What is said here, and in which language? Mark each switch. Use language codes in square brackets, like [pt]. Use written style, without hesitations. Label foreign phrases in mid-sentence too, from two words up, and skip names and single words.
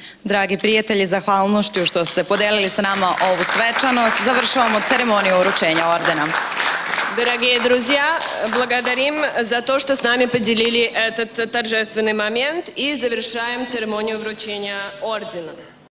[sr] Dragi prijatelji, zahvalnošću što ste podelili sa nama ovu svečanost, završavamo ceremoniju uručenja ordena. [ru] Дорогие друзья, благодарим за то, что с нами поделили этот торжественный момент и завершаем церемонию вручения ордена.